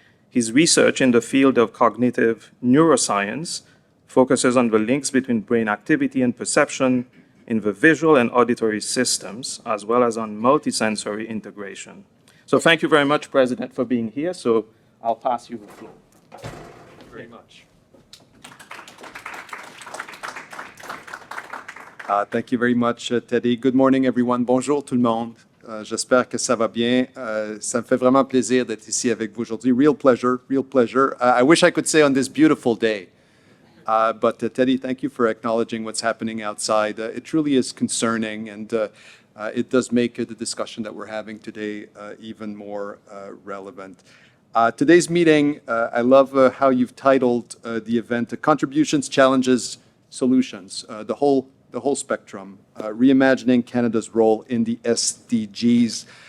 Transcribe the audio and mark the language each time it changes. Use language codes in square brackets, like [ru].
[en] His research in the field of cognitive neuroscience focuses on the links between brain activity and perception in the visual and auditory systems, as well as on multisensory integration. So thank you very much, President, for being here. So I'll pass you the floor. Thank you very much. Thank you very much, Teddy. Good morning, everyone. [fr] Bonjour, tout le monde. J'espère que ça va bien. Ça me fait vraiment plaisir d'être ici avec vous aujourd'hui. [en] Real pleasure, real pleasure. I wish I could say on this beautiful day. But Teddy, thank you for acknowledging what's happening outside. It truly is concerning, and it does make the discussion that we're having today even more relevant. Today's meeting, I love how you've titled the event, Contributions, Challenges, Solutions, the whole spectrum, reimagining Canada's role in the SDGs.